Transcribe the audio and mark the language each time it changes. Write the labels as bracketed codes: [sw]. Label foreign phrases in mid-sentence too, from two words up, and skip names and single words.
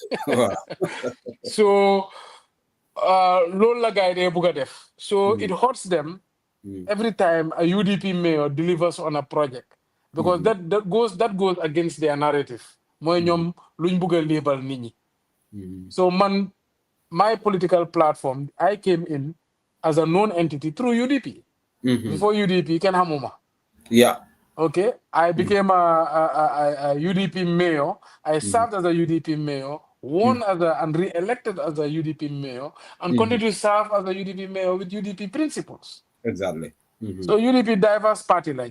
[en] So, [wo] loolu la gaay dee bugg a def. [en] So it hurts them every time a UDP mayor delivers on a project because that goes against their narrative. [wo] Mooy ñoom luñ bugg a label nit ñi. [en] So my political platform, I came in as a known entity through UDP. [wo] Before UDP, kenn xamuma. [en] Yeah. Okay, I became a UDP mayor. I served as a UDP mayor, won and re-elected as a UDP mayor, and continue to serve as a UDP mayor with UDP principles. Exactly. So UDP diverse party line.